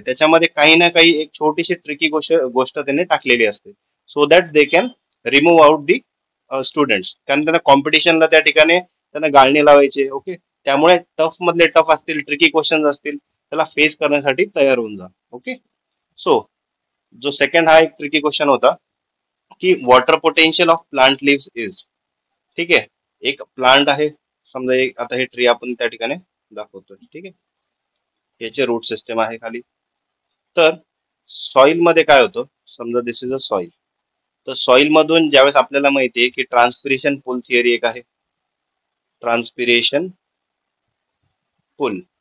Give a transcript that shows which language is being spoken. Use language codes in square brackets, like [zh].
[mr] त्याच्यामध्ये काही ना काही एक छोटीशी ट्रिकी गोष्ट त्यांनी टाकलेली असते. [en] So that they can remove out the students. [mr] कारण त्यांना कॉम्पिटिशनला त्या ठिकाणी त्यांना गाळणी लावायची. ओके. त्यामुळे टफ मधले टफ असतील, ट्रिकी क्वेश्चन्स असतील, त्याला फेस करण्यासाठी तयार होऊन जा. ओके. सो जो सेकंड हा एक ट्रिकी क्वेश्चन होता की [en] Water potential of plant leaves is. [mr] ठीक आहे. एक प्लांट आहे, समजा एक, आता हे ट्री आपण त्या ठिकाणी दाखवतोय. ठीक आहे. याचे रूट सिस्टम आहे खाली. तर सॉइल मध्ये काय होतं, समजा [en] This is a soil. [mr] तर सॉइल मधून ज्यावेळेस आपल्याला माहिती आहे की ट्रान्सपिरेशन पुल थिअरी एक आहे, ट्रान्सपिरेशन पुल.